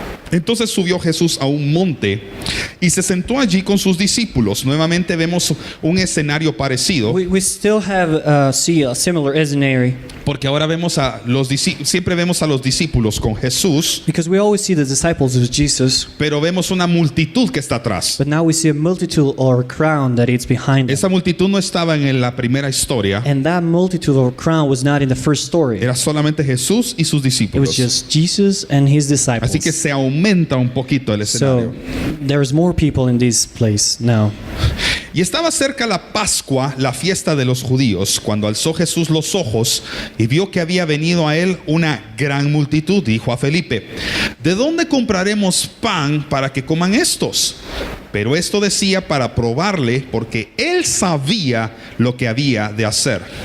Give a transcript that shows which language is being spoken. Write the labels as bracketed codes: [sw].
[es] Entonces subió Jesús a un monte y se sentó allí con sus discípulos. Nuevamente vemos un escenario parecido, [en] We still see a similar scenario [es] porque ahora siempre vemos a los discípulos con Jesús, [en] because we always see the disciples of Jesus, [es] pero vemos una multitud que está atrás. [en] but now we see a multitude or a crowd that is behind them. [es] Esa multitud no estaba en la primera historia, [en] And that multitude or crowd was not in the first story. [es] era solamente Jesús y sus [en] It was [es] discípulos. [en] just Jesus and his disciples. [es] Así que se aumenta un poquito el escenario. [en] So there's more people in this place now. [es] Y estaba cerca la Pascua, la fiesta de los judíos, cuando alzó Jesús los ojos y vio que había venido a él una gran multitud. Dijo a Felipe: ¿de dónde compraremos pan para que coman estos? Pero esto decía para probarle, porque él sabía lo que había de hacer.